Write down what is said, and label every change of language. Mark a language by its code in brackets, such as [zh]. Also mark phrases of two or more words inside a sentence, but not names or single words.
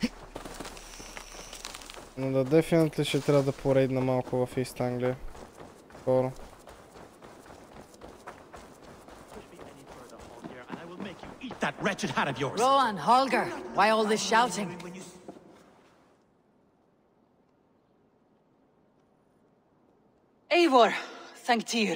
[bg] Но да, дефинитли ще трябва да порейдна малко в Ист Англия. Skoro. [en] Eat that wretched hat of yours. Rowan, Holger, why all this shouting? Eivor, thank Tyr.